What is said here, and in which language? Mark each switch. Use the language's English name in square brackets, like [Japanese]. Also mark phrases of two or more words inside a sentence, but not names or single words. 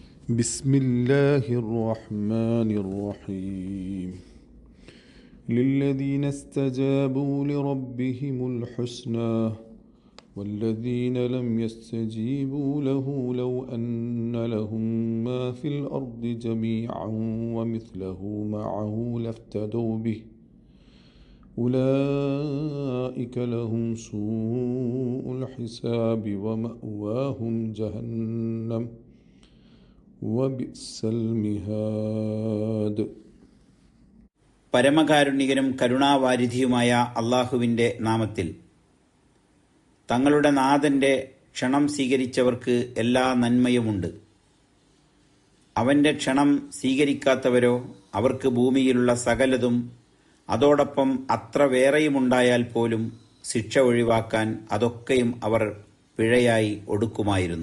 [Arabic] بسم الله الرحمن الرحيم للذين استجابوا لربهم الحسنى والذين لم يستجيبوا له لو أن لهم ما في الأرض جميعا ومثله معه لافتدوا به أولئك لهم سوء الحساب ومأواهم جهنم وبئس المهاد. [Malayalam] പരമകാരുണികനും കരുണാവാരിധിയുമായ അള്ളാഹുവിൻ്റെ നാമത്തിൽ. തങ്ങളുടെ നാഥന്റെ ക്ഷണം സ്വീകരിച്ചവർക്ക് എല്ലാ നന്മയുമുണ്ട്. അവന്റെ ക്ഷണം സ്വീകരിക്കാത്തവരോ അവർക്ക് ഭൂമിയിലുള്ള സകലതും അതോടൊപ്പം അത്ര വേറെയുമുണ്ടായാൽ പോലും ശിക്ഷ ഒഴിവാക്കാൻ അതൊക്കെയും അവർ പിഴയായി ഒടുക്കുമായിരുന്നു.